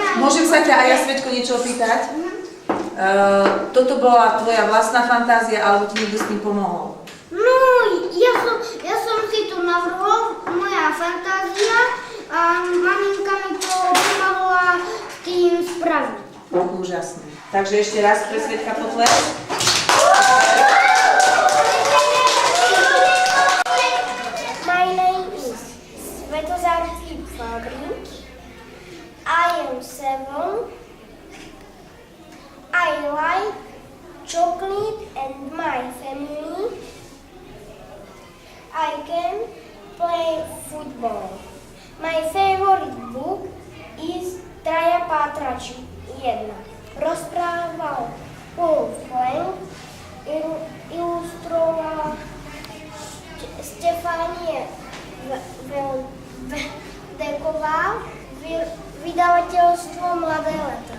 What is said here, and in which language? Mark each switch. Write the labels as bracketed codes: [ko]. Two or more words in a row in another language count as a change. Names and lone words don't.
[sk] Môžem sa ťa aj ja, Sveťko, niečo opýtať? Toto bola tvoja vlastná fantázia, alebo ti niekto s tým pomohol? No, ja som si to navrhol, moja fantázia a maminka mi to pomohla s tým spraviť. Úžasné. Takže ešte raz pre Sveťka potles. [en] My name is Svetozar Fagrin. I am 7. I like chocolate and my family. I can play football. My favorite book is Traja pátrači 1. [sk] Rozprával Paul Frank, ilustrovala Stefanie Veldeková, vydavateľstvo Mladé leto.